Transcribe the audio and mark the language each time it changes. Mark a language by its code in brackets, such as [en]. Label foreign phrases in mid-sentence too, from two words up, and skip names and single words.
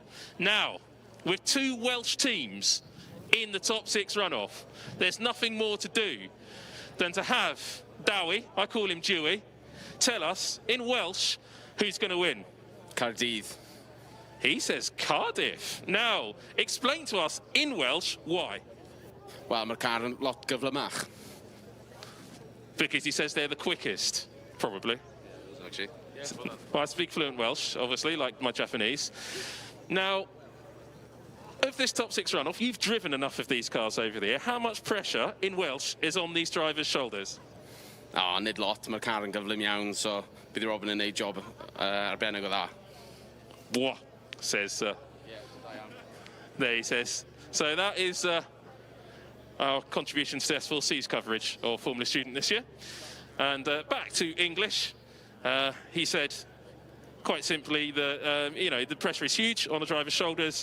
[en] Now, with 2 Welsh teams in the top 6 runoff, there's nothing more to do than to have Dowie, I call him Dewey, tell us in Welsh who's going to win. [cy] Cardydd. [en] He says Cardiff. Now, explain to us in Welsh why. [cy] Wel, mae'r car yn lot gyflymach. [en] Because he says they're the quickest, probably. Actually. Well, I speak fluent Welsh, obviously, like my Japanese. Now, of this top 6 runoff, you've driven enough of these cars over there. How much pressure in Welsh is on these drivers' shoulders? [cy] Nid lot, mae'r car yn gyflym iawn, so bydd i Robin yn neud job arbennig o dda. [en] What? Says, there he says. So that is our contribution to S4C's coverage of Formula Student this year. And back to English, he said quite simply that the pressure is huge on the driver's shoulders.